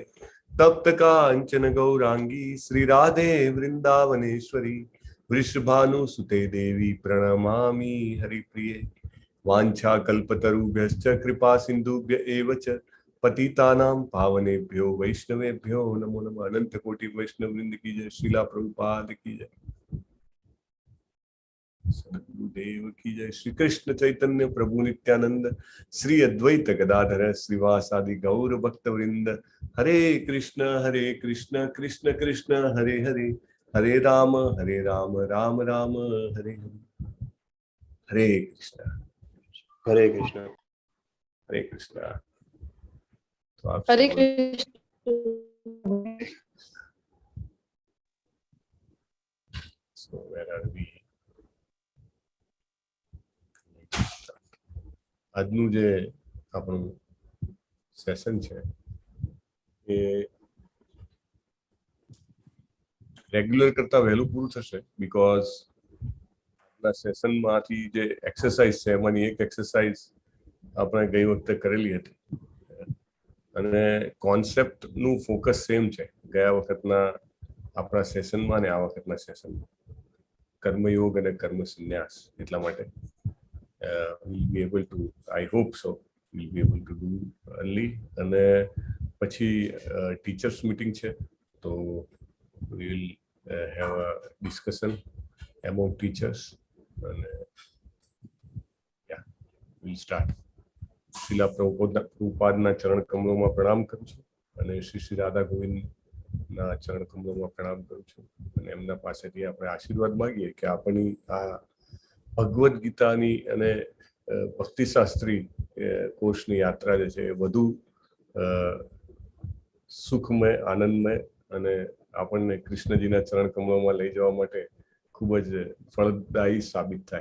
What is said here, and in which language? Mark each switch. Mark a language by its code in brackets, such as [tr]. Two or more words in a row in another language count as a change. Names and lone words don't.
[sa] तप्त कांचन गौरांगी श्री राधे वृंदावनेश्वरी वृषभानुसुते देवी प्रणमामि हरिप्रिये। वाञ्छा कल्पतरुभ्यश्च कृपा सिन्धुभ्य एव च पतितानां पावनेभ्यो वैष्णवेभ्यो नमो नमः। [hi] अनंत कोटि वैष्णव वृंद की जय। श्रीला प्रभुपाद की जय। सद्गुरुदेव की जय। [sa] श्री कृष्ण चैतन्य प्रभु नित्यानंद श्री अद्वैत गदाधर श्रीवासादि गौर भक्त वृंद। हरे कृष्ण कृष्ण कृष्ण हरे हरे हरे राम राम राम हरे हरे। हरे कृष्ण हरे कृष्ण। हरे कृष्ण। [hi] तो आप [sa] हरे कृष्ण। [en] So where are we? [gu] આજનું જે આપણું સેશન છે એ રેગ્યુલર કરતા વહેલું પૂરું થશે બીકોઝ આપણા સેશનમાંથી જે એક્સરસાઇઝ છે એમાંની એક એક્સરસાઇઝ આપણે ગઈ વખતે કરેલી હતી અને કોન્સેપ્ટનું [en] focus same [gu] છે ગયા વખતના આપણા સેશનમાં અને આ વખતના સેશનમાં કર્મયોગ અને કર્મ સંન્યાસ. એટલા માટે [en] we'll be able to, I hope so, we'll be able to do early. [gu] અને પછી ટીચર્સ મીટિંગ છે તો [en] we will have a discussion among teachers [gu] અને [en] yeah, we'll start. [gu] શિલા પ્રભુપાદના ચરણ કમલોમાં પ્રણામ કરું છું અને શ્રી શ્રી રાધા ગોવિંદના ચરણ કમલોમાં પ્રણામ કરું છું અને એમના પાસેથી આપણે આશીર્વાદ માંગીએ કે આપણી આ ભગવદ્ ગીતાની અને ભક્તિશાસ્ત્રી કોર્સની યાત્રા જે છે એ વધુ સુખમય આનંદમય અને આપણને કૃષ્ણજીના ચરણ કમલોમાં લઈ જવા માટે ખૂબ જ ફળદાયી સાબિત થાય.